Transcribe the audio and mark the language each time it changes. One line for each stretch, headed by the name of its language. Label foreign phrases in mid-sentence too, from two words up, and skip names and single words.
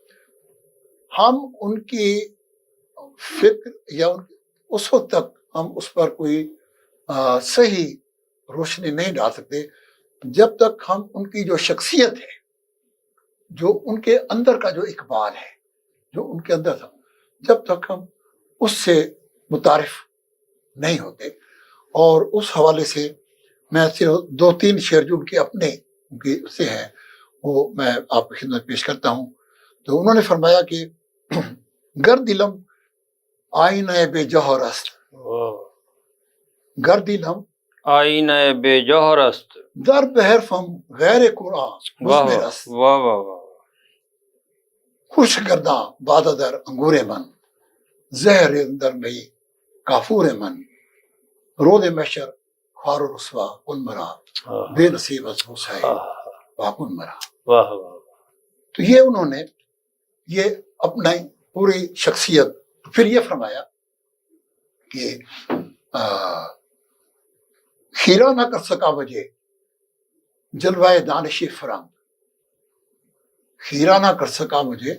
Urdu: ہم ان کی فکر یا اس وقت تک ہم اس پر کوئی صحیح روشنی نہیں ڈال سکتے جب تک ہم ان کی جو شخصیت ہے، جو ان کے اندر کا جو اقبال ہے، جو ان کے اندر تھا، جب تک ہم اس سے متعارف نہیں ہوتے۔ اور اس حوالے سے میں صرف 2-3 شعر جو ان کے اپنے ان کے سے ہیں وہ میں آپ کی خدمت پیش کرتا ہوں۔ تو انہوں نے فرمایا کہ
Persian: گر دلم آئینہ بے جوہر است، گر دلم آئینہ بے جوہر است، در بحرفم غیر قرآن مزمر است،
Urdu: واہ واہ واہ،
Persian: خوش گرداں باد در انگور من، زہر اندر مئی کافور من، رود محشر خوار و رسوا کن مرا، بے نصیب از حسین واکن مرا۔
Urdu: واہ واہ۔ تو یہ انہوں نے یہ اپنا پوری شخصیت، پھر یہ فرمایا کہ خیرہ نہ کر سکا مجھے جلوائے دانشی فرنگ، خیرہ نہ کر سکا مجھے